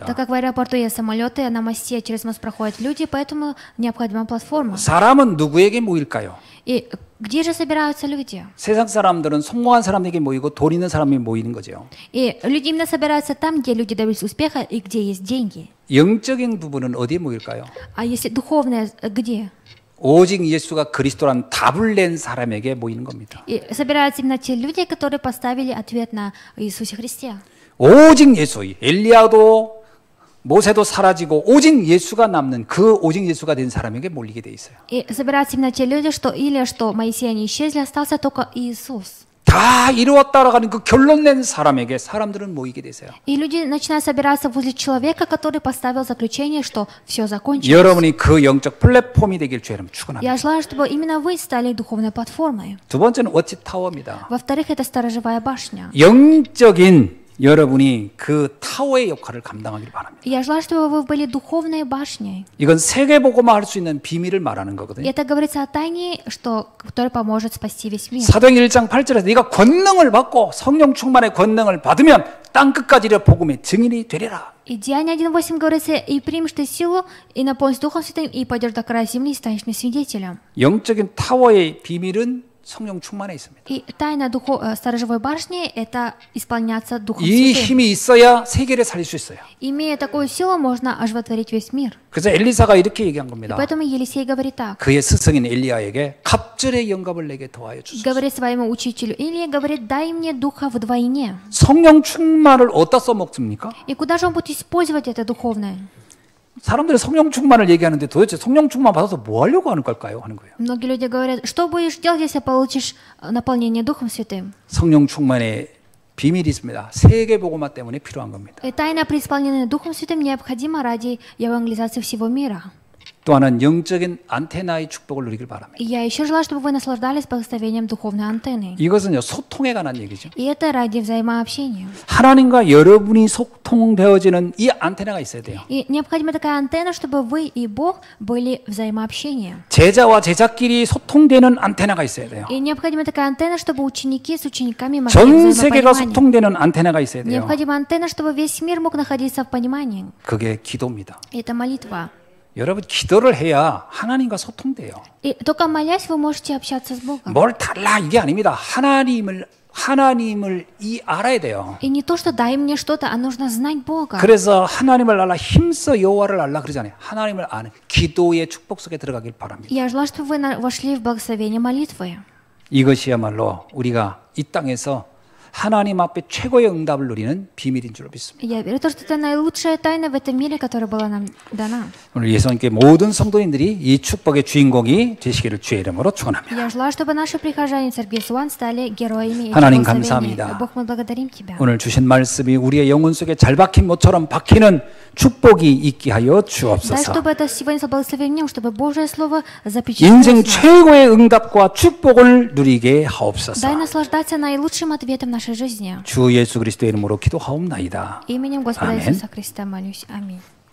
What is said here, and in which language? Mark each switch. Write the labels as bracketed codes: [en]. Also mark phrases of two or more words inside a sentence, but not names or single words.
[ru] Так как в аэропорту есть самолеты, а на мосте через мост проходят люди, поэтому необходима платформа. [ko] 사람은 누구에게 모일까요? [ru] И где же собираются люди? [ko] 세상 사람들은 성공한 사람에게 모이고 돈 있는 사람이 모이는 거죠. [ru] И люди именно собираются там, где люди добились успеха и где есть деньги. [ko] 영적인 부분은 어디에 모일까요? [ru] А если духовное, где? [ko] 오직 예수가 그리스도란 답을 낸 사람에게 모이는 겁니다. [ru] И собираются именно те люди, которые поставили ответ на Иисусе Христе. [ko] 오직 예수, 엘리야도 모세도 사라지고 오직 예수가 남는 그 오직 예수가 된 사람에게 몰리게 돼 있어요. [ru] И собираются именно те люди, что Илия, что Моисей, они исчезли, остался только Иисус. [ko] 다 이루었다라고 하는 그 결론 낸 사람에게 사람들은 모이게 되세요. [ru] И люди начинают собираться возле человека, который поставил заключение, что все закончилось. [ko] 여러분이 그 영적 플랫폼이 되길 주여름 축원합니다. [ru] Я желаю, чтобы именно вы стали духовной платформой. [ko] 두 번째는 워치타워입니다. [ru] Во-вторых, это сторожевая башня. [ko] 영적인 여러분이 그 타워의 역할을 감당하길 바랍니다. [ru] Я желаю, чтобы вы были духовной башней. [ko] 이건 세계복음화 할 수 있는 비밀을 말하는 [ru] И [ko] 거거든요. [ru] это говорится о тайне, которая поможет спасти весь мир. [ko] 사도행 1장 8절에서 네가 권능을 받고 성령 충만의 권능을 받으면 땅 끝까지 이르러 복음의 증인이 되리라. [ru] И Деяние 1:8 говорится, и примешь ты силу, и наполнишься Духом Святым, и пойдешь до края земли, и станешь мне свидетелем. [ko] 영적인 타워의 비밀은 성령 충만에 있습니다. [ru] И тайна сторожевой башни — это исполняться Духом [ko] 이 [ru] Святым. [ko] 힘이 있어야 세계를 살릴 수 있어요. [ru] Имея такую силу, можно оживотворить весь мир. [ko] 그래서 엘리사가 이렇게 얘기한 [ru] И [ko] 겁니다. [ru] поэтому Елисей говорит так. [ko] 그의 스승인 엘리야에게 갑절의 영감을 내게 더하여 주소서. [ru] Говорит своему учителю Илии, говорит, дай мне духа вдвойне. [ko] 성령 충만을 어디다 써먹습니까? [ru] И куда же он будет использовать это духовное? [ko] 사람들이 성령 충만을 얘기하는데 도대체 성령 충만 받아서 뭐 하려고 하는 걸까요? 하는 거예요. [ru] Многие люди говорят, что будешь делать, если получишь наполнение Духом Святым? [ko] 성령 충만의 비밀이 있습니다. 세계복음화 때문에 필요한 겁니다. [ru] И тайна при исполнении Духом Святым необходима ради евангелизации всего мира. [ko] 또 하나는 영적인 안테나의 축복을 누리길 바랍니다. [ru] И я еще желаю, чтобы вы наслаждались благословением духовной антенны. [ko] 이것은요 소통에 관한 얘기죠. [ru] И это ради взаимообщения. [ko] 하나님과 여러분이 소통되어지는 이 안테나가 있어야 돼요. [ru] И необходима такая антенна, чтобы вы и Бог были взаимообщения. [ko] 제자와 제자끼리 소통되는 안테나가 있어야 돼요. [ru] И необходима такая антенна, чтобы ученики с учениками могли [ko] 전 세계가 [ru] взаимопонимание. [ko] 소통되는 안테나가 있어야 돼요. [ru] Необходима антенна, чтобы весь мир мог находиться в понимании. [ko] 그게 기도입니다. [ru] Это молитва. [ko] 여러분 기도를 해야 하나님과 소통돼요. [ru] И только молясь, вы можете общаться с Богом. [ko] 뭘 달라 이게 아닙니다. 하나님을 알아야 돼요. [ru] И не то, что дай мне что-то, а нужно знать Бога. [ko] 그래서 하나님을 알라 힘써 여호와를 알라 그러잖아요. 하나님을 아는 기도의 축복 속에 들어가길 바랍니다. [ru] Я желаю, чтобы вы вошли в благословение молитвы. [ko] 이것이야말로 우리가 이 땅에서 하나님 앞에 최고의 응답을 누리는 비밀인 줄로 믿습니다. [ru] Я верю, что это наилучшая тайна в этом мире, которая была нам дана. [ko] 오늘 예수님께 모든 성도님들이 이 축복의 주인공이 되시기를 주의 이름으로 축원합니다. [ru] Я желаю, чтобы наши прихожане церкви Суан стали героями этих [ko] 하나님 [ru] благословений. [ko] 감사합니다. [ru] Бог, мы благодарим Тебя. [ko] 오늘 주신 말씀이 우리의 영혼 속에 잘 박힌 모처럼 박히는 축복이 있게 하여 [ru] Дай, [ko] 주옵소서. [ru] чтобы это сегодня благословением, чтобы Божье Слово [ko] 인생 [ru] запечатлелось в нас. [ko] 최고의 응답과 축복을 누리게 하옵소서. [ru] Дай наслаждаться наилучшим ответом нашей жизни. [ko] 주 예수 그리스도의 이름으로 기도하옵나이다. [ru] Именем Господа [ko] 아멘. [ru] Иисуса Христа молюсь. Аминь.